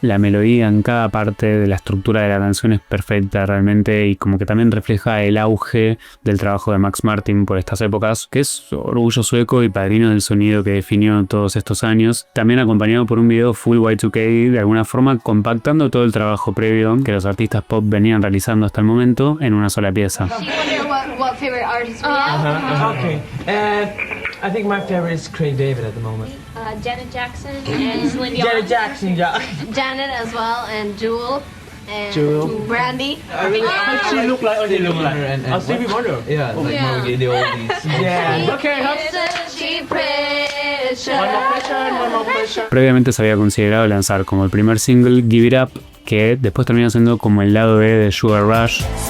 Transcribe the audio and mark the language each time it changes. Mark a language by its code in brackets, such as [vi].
[es] La melodía en cada parte de la estructura de la canción es perfecta realmente y como que también refleja el auge del trabajo de Max Martin por estas épocas, que es orgullo sueco y padrino del sonido que definió todos estos años, también acompañado por un video full Y2K, de alguna forma compactando todo el trabajo previo que los artistas pop venían realizando hasta el momento en una sola pieza. [en] What favorite artist we have? Okay. I think my favorite is Craig David at the moment. Janet Jackson and Celine Dion. Janet Jackson, yeah. Janet as well, and Jewel. And Jewel. Brandy. She look like her and Stevie Wonder. Yeah, like more the oldies. Yeah. Okay. One more question. [es] Previamente se había considerado lanzar como el primer single Give It Up, que después terminó siendo como el lado B de Sugar Rush.